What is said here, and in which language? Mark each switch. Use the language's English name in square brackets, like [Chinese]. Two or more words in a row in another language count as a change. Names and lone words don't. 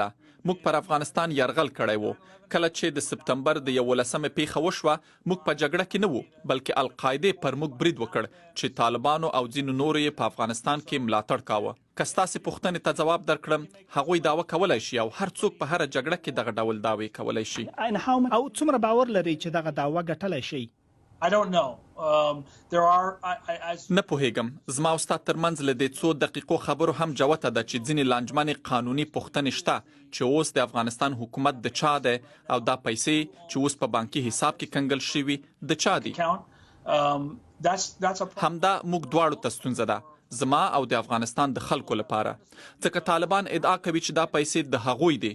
[Pashto] موږ پر افغانستان یرغل کړی وو. کله چې د سپتمبر د 11مې پیښه وشوه موږ په جګړه کې نه وو بلکې القاعده پر موږ برید وکړ چې طالبانو او ځینو نورو یې په افغانستان کې ملاتړ کاوه. که ستاسې پوښتنې ته ځواب درکړم هغوی دعوه کولی شي او هر څوک په هره جګړه کې دغه ډول دعوې کولی شي. او څومره باور لري چې دغه دعوه ګټلی شي؟ [English] I don't know. There are. [Pashto] نه پوهیږم. زما او ستا ترمنځ له دې څو دقیقو خبرو هم جوته ده چې ځینې لانجمنې قانوني پوښتنې شته چې اوس د افغانستان حکومت د چا دی او دا پیسې چې اوس په بانکي حساب کې کنګل شوي د چا دي. همدا موږ دواړو ته ستونزه ده، زما او د افغانستان د خلکو لپاره، ځکه طالبان ادعا کوي چې دا پیسې د هغوی دي.